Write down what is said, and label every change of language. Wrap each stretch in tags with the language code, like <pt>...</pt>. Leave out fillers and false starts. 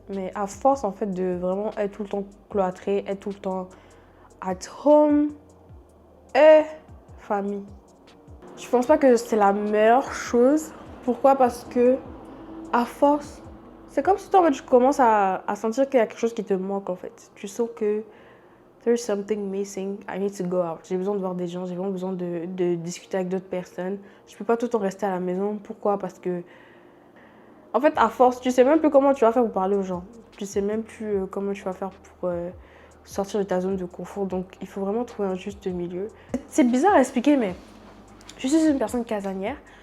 <fr>Mais à force en fait de vraiment être tout le temps cloîtré, être tout le temps</fr> <en>at home</en> <fr>et famille. Je pense pas que c'est la meilleure chose. Pourquoi? Parce que à force, c'est comme si toi, en fait, tu commences à sentir qu'il y a quelque chose qui te manque en fait. Tu sens que</fr> <en>there's something missing, I need to go out.</en> <fr>J'ai besoin de voir des gens, j'ai vraiment besoin de discuter avec d'autres personnes. Je peux pas tout le temps rester à la maison. Pourquoi? Parce que, en fait, à force, tu sais même plus comment tu vas faire pour parler aux gens. Tu sais même plus comment tu vas faire pour sortir de ta zone de confort. Donc, il faut vraiment trouver un juste milieu. C'est bizarre à expliquer, mais je suis une personne casanière.</fr>